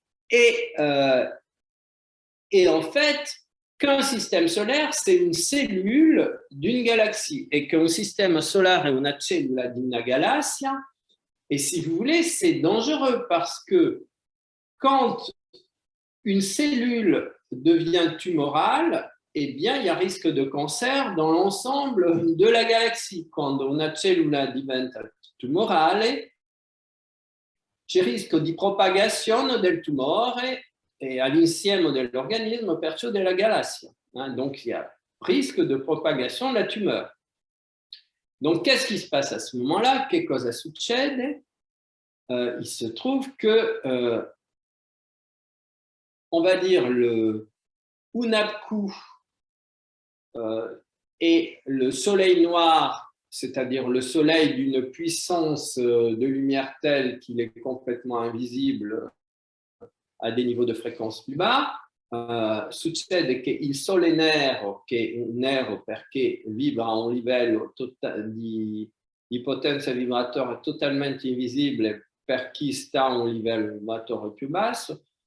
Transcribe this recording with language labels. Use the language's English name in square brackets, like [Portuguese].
[French] et en fait, qu'un système solaire, c'est une cellule d'une galaxie, et qu'un système solaire est une cellule d'une galaxie. Et si vous voulez, c'est dangereux parce que quand une cellule devient tumorale, eh bien, il y a risque de cancer dans l'ensemble de la galaxie. [Italian] Quando una cellula diventa tumorale, c'è rischio di propagazione del tumore et all'insieme dell'organismo, perciò della galassia. [French] Donc, il y a risque de propagation de la tumeur. Donc, qu'est-ce qui se passe à ce moment-là? [Italian] Che cosa succede? [French] Il se trouve que, on va dire, le Hunabku et le soleil noir, c'est-à-dire le soleil d'une puissance de lumière telle qu'il est complètement invisible à des niveaux de fréquence plus bas. [Italian] Succede che il Sole nero, che è nero perché vibra a un livello di potenza vibratoria totalmente invisibile per chi sta a un livello vibratore più basso.